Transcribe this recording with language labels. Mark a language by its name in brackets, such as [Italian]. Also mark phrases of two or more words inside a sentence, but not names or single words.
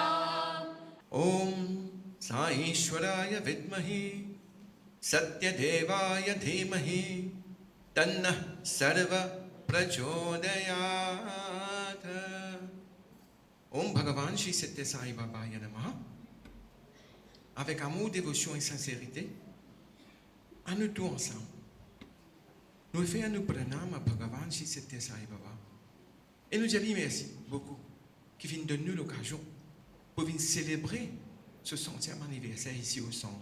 [Sanskrit] ॐ साईश्वराय विद्महे सत्यदेवाय धीमहि तन्नः सर्व प्रचोदयात्। ॐ भगवान् श्री सत्य साई बाबाय नमः. [French] Avec amour, dévotion et sincérité, à nous tous ensemble, nous faisons nous pranam à Bhagavan Shri Satya Sai Baba. Et nous disons merci beaucoup qui viennent de nous l'occasion pour venir célébrer ce 100e anniversaire ici au centre.